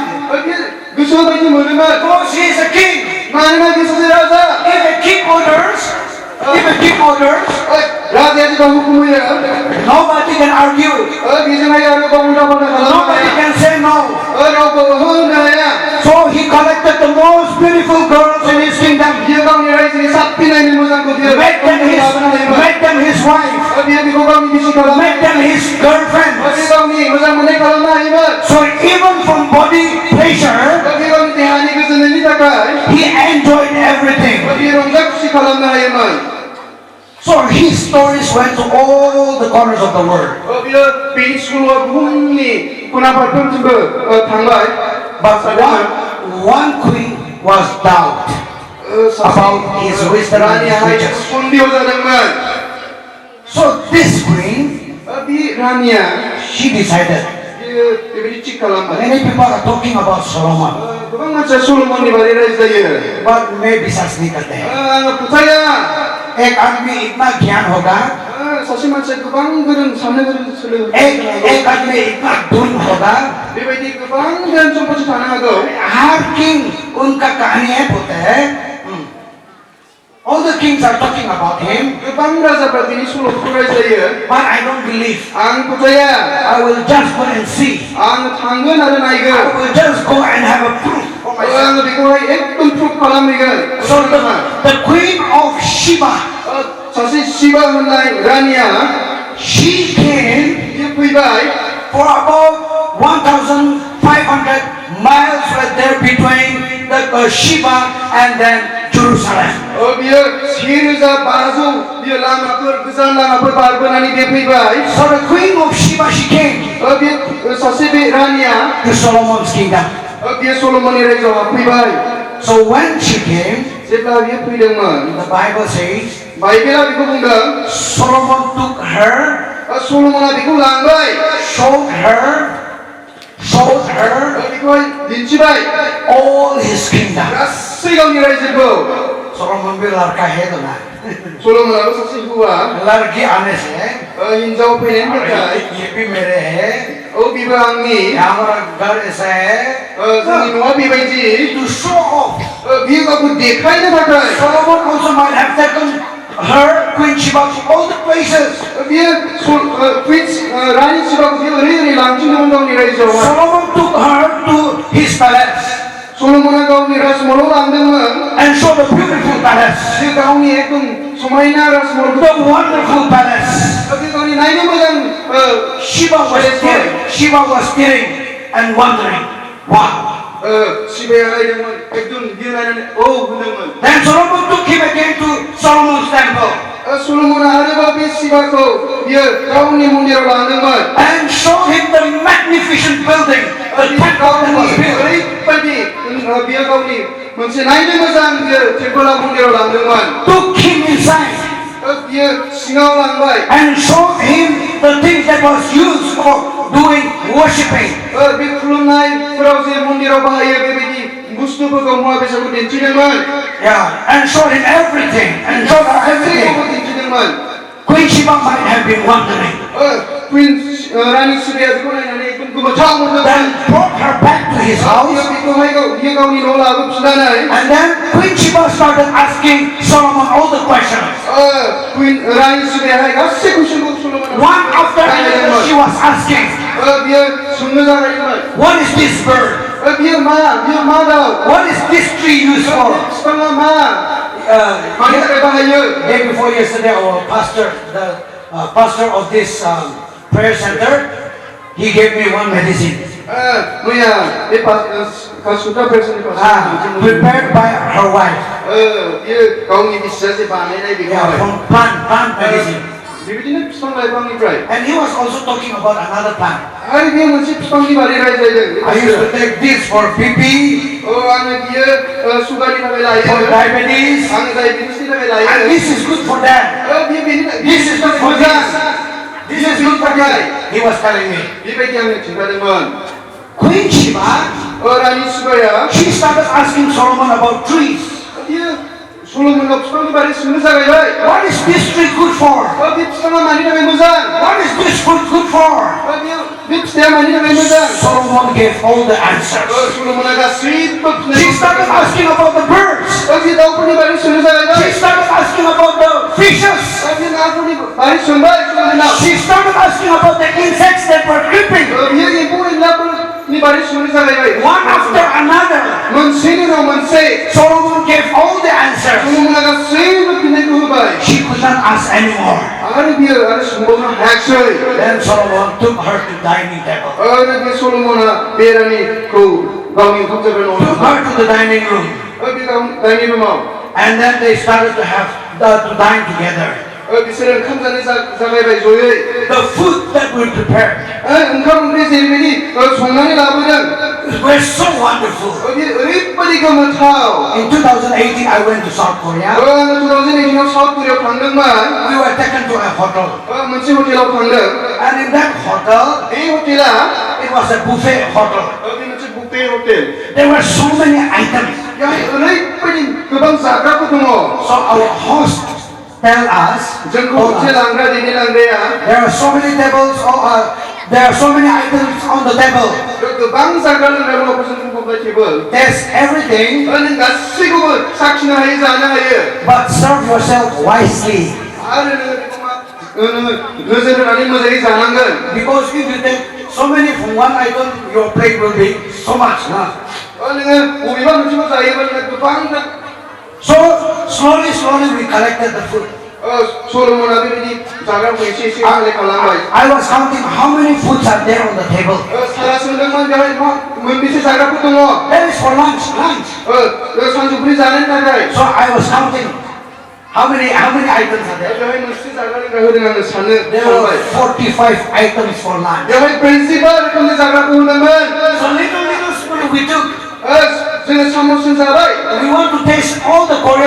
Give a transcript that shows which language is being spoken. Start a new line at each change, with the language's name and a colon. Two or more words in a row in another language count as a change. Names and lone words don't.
Bodo: बियो गोसो बायदि मोनोमोन
English: Because he is a king.
Bodo: मानोना बियो सासे राजा
English: If a king orders,
Bodo: राजाया जेब्ला हुकुम होयो
English: nobody can argue.
Bodo: बेजोंहाय आरोबाव उल्था-फाल्था खालामनो
English: Nobody
Bodo: हाया
English: can say no.
Bodo: रावबो होनो हाया
English: So he collected the most beautiful girls in his kingdom.
Bodo: बियो गावनि रायजोनि साबसिन नायनो मोजांखौ बियो
English: Made them his wife.
Bodo: बियो बेखौ गावनि बिसि खालामो
English: Made them his girlfriend.
Bodo: बियो गावनि मोजां मोननाय खालामनो हायोमोन
English: So even from body pleasure,
Bodo: बियो गावनि देहानि गोजोननायनि थाखाय
English: he enjoyed everything.
Bodo: बियो रंजा खुसि खालामनो हायोमोन
English: So his stories went to all the corners of the world.
Bodo: बियो बेनि सल'आ बुहुमनि खना फारफ्रोमथिंबो थांबाय
English: But one queen was doubt about his wisdom and his riches.
Bodo: सन्देह जादोंमोन
English: So this queen,
Bodo: बे रानिया
English: she decided.
Bodo: बियो बेबायदि थिग खालामबाय
English: Many people are talking about Solomon,
Bodo: गोबां मानसिया सल'मननि बारै रायज्लायो
Hindi: but मैं विश्वास नहीं करते हैं.
Bodo: आं फोथाया
Hindi: एक आदमी इतना ज्ञान होगा,
Bodo: सासे मानसिया गोबां गोरों साननो गोरों सोलो
Hindi: एक आदमी इतना धन होगा.
Bodo: बेबायदि गोबां धोन सम्पथि थानो हागौ
Hindi: हर किंग उनका कहानियां होते हैं.
English: All the kings are talking about him,
Bodo: गोबां राजाफ्रा बिनि सल'फोरखौ रायज्लायो
English: but I don't believe.
Bodo: आं फोथाया
English: I will just go and see.
Bodo: आं थांगोन आरो
English: I
Bodo: नायगोन
English: will just go and have a proof for myself.
Bodo: आं बेखौहाय एकदम प्रुफ खालामहैगोन
English: So the queen of Sheba,
Bodo: सासे शिबा होननाय रानिया
English: she came
Bodo: बियो फैबाय
English: for about 1,500 miles were there between the Sheba and then Jerusalem.
Bodo: बियो 6,500 बियो लामाफोर गोजान लामाफोर बारबोनानै बे फैबाय
English: So the queen of Sheba, she came
Bodo: बियो सासे बे रानिया
English: to Solomon's kingdom.
Bodo: बियो सल'मननि रायजोआव हाबफैबाय
English: So when she came,
Bodo: जेब्ला बियो फैदोंमोन
English: the Bible says
Bodo: बाइबेला बेखौ बुंदों
English: Solomon took her,
Bodo: सल'मना बेखौ लांबाय
English: showed her
Bodo: बेखौहाय दिन्थिबाय
English: all his kingdom.
Bodo: गासै गावनि रायजोखौ
Hindi: Solomon भी लड़का है तो ना,
Bodo: सल'मनाबो सासे हौवा
Hindi: लड़की आने से
Bodo: हिन्जाव फैनायनि थाखाय
Hindi: ये भी मेरे है,
Bodo: बेबो आंनि
Hindi: हमारा घर ऐसा है.
Bodo: जोंनि न'आ बेबायदि
English: To show off.
Bodo: बियो गावखौ देखायनो थाखाय
English: Solomon also might have taken her, Queen Sheba, to all the places.
Bodo: बियो क्वीन्स रानी शिबाखौ बियो ओरै लांथिंदोंमोन गावनि रायजोआवहाय
English: Solomon took her to his palace
Bodo: सल'मना गावनि राजमहलाव लांदोंमोन
English: and showed the beautiful palace,
Bodo: बियो गावनि एकदम समायना राजमहलखौ
English: the wonderful palace.
Bodo: बियो गावनि नायनो मोजां
English: Sheba was staring and wondering, wow.
Bodo: शिबाया नायदोंमोन एकदम बियो नायनानै होनदोंमोन
English: Then Solomon took him again to Solomon's temple
Bodo: सल'मना आरोबाव बे शिबाखौ बियो गावनि मन्दिराव लांदोंमोन
English: and showed him the magnificent building, the temple that was built.
Bodo: ओरैबायदि बियो गावनि मोनसे नायनो मोजां बियो टेम्पल मन्दिराव लांदोंमन
English: Took him inside
Bodo: बियो सिङाव लांबाय
English: and showed him the things that was used for doing worshiping.
Bodo: बे खुलुमनायफोराव जे मन्दिराव बाहायो बेबायदि बुस्थुफोरखौ मुवा बेसादखौ दिन्थिदोंमोन
English: Yeah, and showed him everything and showed her everything.
Bodo: दिन्थिदोंमन
English: Queen Sheba might have been wondering.
Bodo: क्वीन रानी शिबाया बेखौ नायनानै एकदम गोमोथाव मोनदोंमोन
English: Then brought her back to his house.
Bodo: बेखौहाय बियो गावनि न'आव लाबोफिननानै
English: And then Queen Sheba started asking Solomon all the questions.
Bodo: क्वीन रानी शिबायाहाय गासै कुइसनखौ सल'मन
English: One after another she was asking.
Bodo: बियो सोंनो जागायदोंमन
English: What is this bird?
Bodo: बियो मा दाउ
English: What is this tree used for?
Bodo: बिफाङा मानि थाखाय बाहायो
English: Day before yesterday, our pastor, the pastor of this prayer center, he gave me one medicine. मैया बे kashikotra person prepared by her wife.
Bodo: बियो गावनि बिसियासो बानायनाय बेखौ
English: From plant medicine.
Bodo: बेबायदिनो बिफां लाइफांनिफ्राय
English: And he was also talking about another plant.
Bodo: आरो बेयो मोनसे बिफांनि बारै रायज्लायदों
English: I used to take this for BP,
Bodo: आङो बियो सुगारनि थाखाय लायो
English: for diabetes,
Bodo: आङो डायबेटिसनि थाखाय लायो
English: and this is good for them. This is good for this. This is good for that. He was telling me.
Bodo: बेबायदि आंनो खिन्थादोंमोन
English: Queen Sheba,
Bodo: रानि सुबाया
English: she started asking Solomon about trees.
Bodo: बियो सल'मनाव बिफांनि बारै सोंनो जागायबाय
English: What is this tree good for?
Bodo: बे बिफाङा मानि थाखाय मोजां
English: What is this fruit good for?
Bodo: बे फिथाइया मानि थाखाय मोजां
English: Solomon gave all the answers.
Bodo: सल'मना गासैबो
English: She started asking about the birds.
Bodo: बे दाउफोरनि बारै सोंनो जागायबाय
English: She started asking about the fishes.
Bodo: बे नाफोरनि बारै सोंबाय सल'मनाव
English: She started asking about the insects that were creeping.
Bodo: बियो एम्फौ एनलाफोरनि बारै सोंनो जागायबाय
English: One after another.
Bodo: मोनसेनि उनाव मोनसे
English: Solomon gave all the answers.
Bodo: सल'मना गासैबो फिननायखौ होबाय
English: She could not ask anymore.
Bodo: आरो बियो आरो सोंबावनो हायाखिसै
English: Then Solomon took her to dining table.
Bodo: आरो बे सल'मना बे रानिखौ गावनि ओंखाम जाग्रा न'आव
English: Took her to the dining room.
Bodo: बे गावनि रुमाव
English: And then they started to have to dine together.
Bodo: बिसोर ओंखाम जानो जागायबाय जयै
English: The food that we prepared
Bodo: ओंखाम ओंख्रि जेरैबायदि संनानै लाबोदों
English: were so wonderful.
Bodo: ओरैबायदि गोमोथाव
English: In 2018, I went to South Korea.
Bodo: आङो 2018 आव साउथ कोरियाव थांदोंमोन
English: We were taken to a hotel.
Bodo: मोनसे हटेलाव थांदों
English: And in that hotel,
Bodo: बे हटेला
English: it was a buffet hotel.
Bodo: बे मोनसे
English: buffet hotel There were so many items.
Bodo: बेहाय ओरैबायदि गोबां जाग्राफोर दङ
English: So our host tell us,
Bodo: जोंखौ मोनसे लांग्रा दैदेनलांग्राया
English: there are so many tables, there are so many items on the table.
Bodo: गोबां जाग्रा लोंग्रा मुवाफोरजों बुंफबनाय टेबोल
English: There's everything,
Bodo: नों गासैखौबो साखिनो हायो जानो हायो
English: but serve yourself wisely.
Bodo: आरो नोङो बेखौ मा नोङो नोजोर होनानै मोजाङै जानांगोन
English: Because if you take so many from one item, your plate will be so much.
Bodo: नोङो बबेबा मोनसेखौ जायोबा नोङो गोबां
English: So slowly we collected the food.
Bodo: सल'मना बेबायदि जाग्राखौ एसे एसे कालेक्ट खालामबाय
English: I was counting how many foods are there on the table.
Bodo: सारा सोंदोंमोन बेवहाय मोनबेसे जाग्राफोर दङ
English: That is for lunch.
Bodo: सानजौफुनि जानायनि थाखाय
English: So I was counting how many items are there.
Bodo: बेवहाय मोनसे जाग्रा लोंग्रा होदों आङो साननो
English: There were 45 items for lunch.
Bodo: बेवहाय 45 रोखोमनि जाग्राखौ होदोंमोन
English: So little spoon we took.
Bodo: जोङो सामसजों जाबाय
English: We want to taste all the Korean